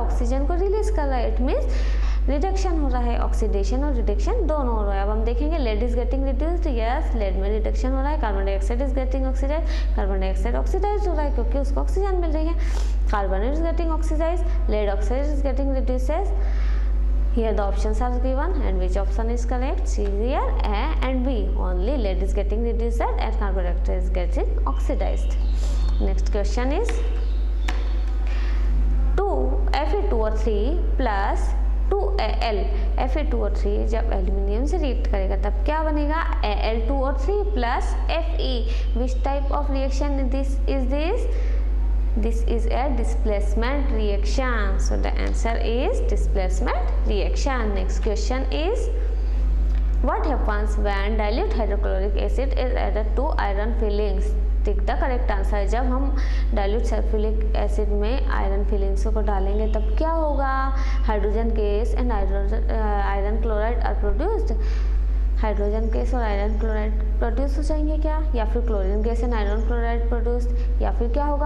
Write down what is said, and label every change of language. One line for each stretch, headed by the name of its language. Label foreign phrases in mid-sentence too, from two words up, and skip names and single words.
Hindi: ऑक्सीजन को रिलीज कर रहा है,
English: it means
Hindi: रिडक्शन हो रहा है। ऑक्सीडेशन और रिडक्शन दोनों हो रहा है। अब हम देखेंगे
English: lead is getting reduced,
Hindi: यस लेड में रिडक्शन हो रहा है।
English: carbon dioxide is getting oxidize,
Hindi: कार्बन डाइऑक्साइड ऑक्सीडाइज हो रहा है क्योंकि उसको ऑक्सीजन मिल रही है।
English: carbon is getting oxidize, lead oxide is getting reduces. Here the options are given and which option is correct? See here, A and B. Only lead is getting reduced and carbon dioxide is getting oxidized. Next question is 2 Fe2O3 plus 2Al.
Hindi: Fe2O3 जब एल्यूमिनियम से रिएक्ट करेगा तब क्या बनेगा?
English: Al2O3 plus Fe. Which type of reaction this is this? This is a displacement reaction. So the answer is displacement reaction. Next question is what happens when dilute hydrochloric acid is added to iron fillings? tick the correct answer.
Hindi: जब हम
English: dilute sulphuric acid
Hindi: में
English: iron filings
Hindi: को डालेंगे तब क्या होगा?
English: hydrogen gas and iron chloride are produced. hydrogen gas
Hindi: और
English: iron chloride produce
Hindi: हो जाएंगे क्या? या फिर
English: chlorine gas and iron chloride produced,
Hindi: या फिर क्या होगा?